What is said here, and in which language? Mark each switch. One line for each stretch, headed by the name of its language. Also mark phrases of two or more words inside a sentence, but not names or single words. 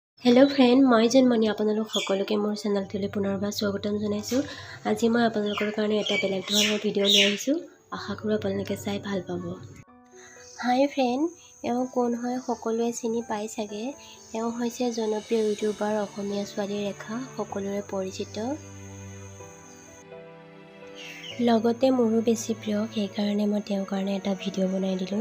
English: hello friend
Assamese: মই জন্মনী আপোনালোক সকলোকে মোৰ চেনেলটোলৈ পুনৰবাৰ স্বাগতম জনাইছো। আজি মই আপোনালোকৰ কাৰণে এটা বেলেগ ধৰণৰ ভিডিঅ' লৈ আহিছো। আশা কৰো আপোনালোকে চাই ভাল পাব।
English: hi friend,
Assamese: এও কোন হয় সকলোৱে চিনি পাই চাগে। এও হৈছে জনপ্ৰিয় ইউটিউবাৰ অসমীয়া ছোৱালী ৰেখা, সকলোৰে পৰিচিত। লগতে মোৰো বেছি প্ৰিয়, সেই কাৰণে মই তেওঁৰ কাৰণে এটা ভিডিঅ' বনাই দিলো।